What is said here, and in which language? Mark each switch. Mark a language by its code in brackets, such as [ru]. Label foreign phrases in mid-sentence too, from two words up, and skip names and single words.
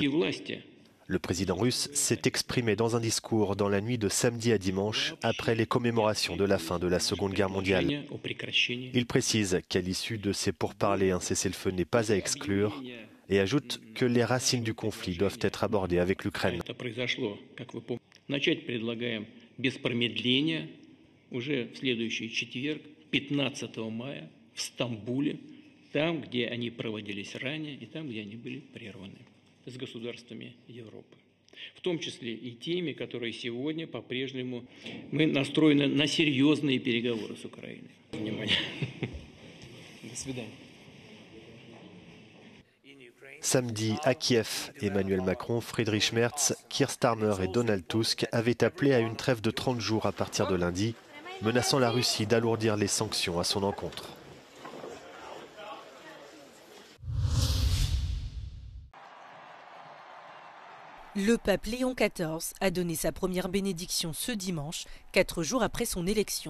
[fr] Le président russe s'est exprimé dans un discours dans la nuit de samedi à dimanche après les commémorations de la fin de la Seconde Guerre mondiale. Il précise qu'à l'issue de ces pourparlers, un cessez-le-feu n'est pas à exclure et ajoute que les racines du conflit doivent être abordées avec l'Ukraine. [ru] С государствами Европы. В том числе и теми, которые сегодня по-прежнему мы настроены на серьезные переговоры с Украиной. Внимание. До свидания. [fr] Samedi, à Kiev, Emmanuel Macron, Friedrich Merz, Keir Starmer et Donald Tusk avaient appelé à une trêve de 30 jours à partir de lundi, menaçant la Russie d'alourdir les sanctions à son encontre. Le pape Léon XIV a donné sa première bénédiction ce dimanche, 4 jours après son élection.